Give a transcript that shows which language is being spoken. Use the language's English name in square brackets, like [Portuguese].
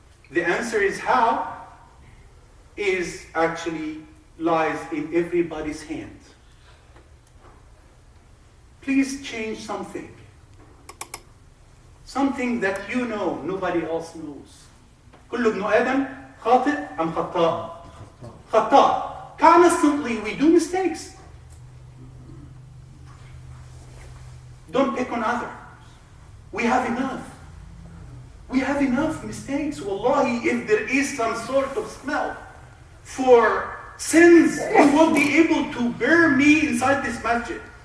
[English] The answer is how? Is actually lies in everybody's hand. Please change something. Something that you know, nobody else knows. [Arabic] كل ابن آدم خاطئ أم خطاء؟ خطاء. [English] Constantly we do mistakes. Don't pick on others. We have enough. We have enough mistakes. Wallahi, if there is some sort of smell for sins, you won't be able to bear me inside this masjid.